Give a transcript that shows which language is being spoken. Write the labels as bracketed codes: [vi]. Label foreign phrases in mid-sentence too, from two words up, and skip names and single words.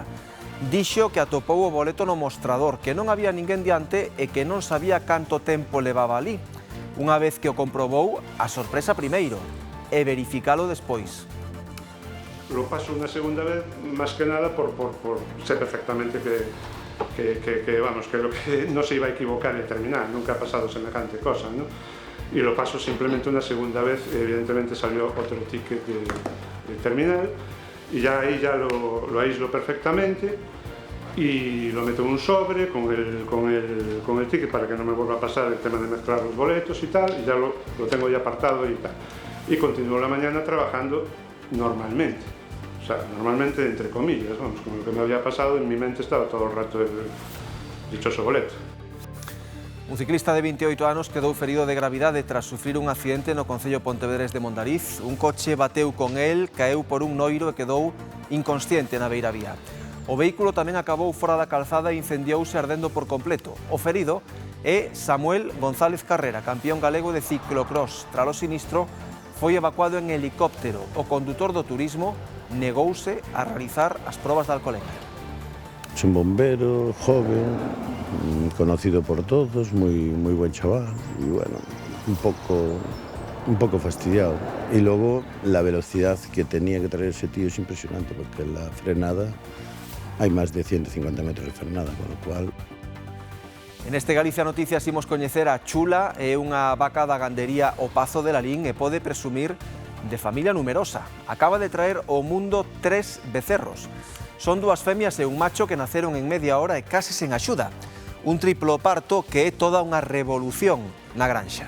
[gl] Dixo que atopou o boleto no mostrador, que non había ninguén diante e que non sabía canto tempo levaba ali. Unha vez que o comprobou, a sorpresa primeiro e verificalo despois. [es] Lo paso [gl] unha segunda vez, máis que nada, [es] por ser perfectamente que lo que no se iba a equivocar en terminar, nunca ha pasado semejante cosa, ¿no? Y lo paso simplemente una segunda vez, evidentemente salió otro ticket de terminal, y ya ahí ya lo aíslo perfectamente, y lo meto en un sobre con el ticket para que no me vuelva a pasar el tema de mezclar los boletos y tal, y ya lo tengo ya apartado y tal. Y continúo la mañana trabajando normalmente. O sea, normalmente entre comillas, vamos, con lo que me había pasado, en mi mente estaba todo el rato el dichoso boleto. [gl] Un ciclista de 28 anos quedou ferido de gravidade tras sufrir un accidente no concello Pontevedrés de Mondariz. Un coche bateu con el, caeu por un noiro e quedou inconsciente na beiravía. O vehículo tamén acabou fora da calzada e incendiouse ardendo por completo. O ferido é Samuel González Carrera, campeón galego de ciclocross. Tras o sinistro, foi evacuado en helicóptero. O condutor do turismo negouse a realizar as probas de alcolemia. [es] Es un bombero, joven, conocido por todos, muy buen chaval y bueno, un poco fastidiado. Y luego la velocidad que tenía que traer ese tío es impresionante porque en la frenada hay más de 150 metros de frenada, con lo cual... [gl] En este Galicia Noticias imos coñecer a Chula, é unha vaca da gandería O Pazo de Lalín e pode presumir de familia numerosa. Acaba de traer ao mundo 3 becerros. Son 2 femias e un macho que naceron en media hora e case sen axuda. Un triplo parto que é toda unha revolución na granxa.